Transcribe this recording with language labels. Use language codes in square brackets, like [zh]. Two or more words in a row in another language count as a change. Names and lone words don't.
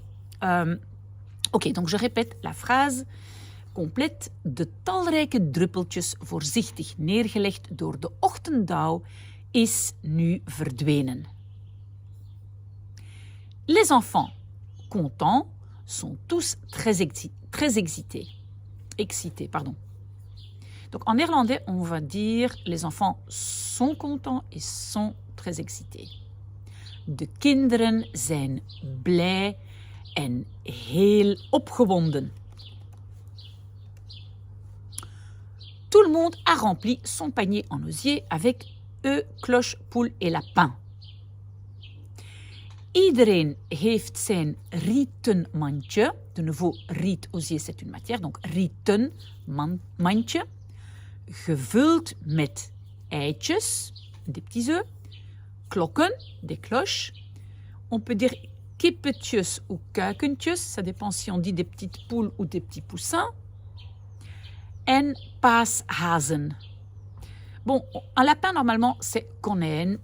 [fr] Ok, donc je répète la phrase complète. [nl] De talrijke druppeltjes voorzichtig neergelegd door de ochtenddauw is nu verdwenen. [fr] Les enfants contents sont tous très excités. Donc en néerlandais, on va dire les enfants sont contents et sont très excités. [nl] De kinderen zijn blij en heel opgewonden. [fr] Tout le monde a rempli son panier en osier avec œufs, cloches, poules et lapins. [nl] Iedereen heeft zijn rieten mandje. [fr] De nouveau, riet, osier, c'est une matière. Donc, [nl] rieten mandje. Gevuld met eitjes, [fr] des petits œufs. Klokken, des cloches. On peut dire kippetjes ou kuikentjes. Ça dépend si on dit des petites poules ou des petits poussins. [nl] En paashazen. [fr] Bon, un lapin, normalement, c'est konijn.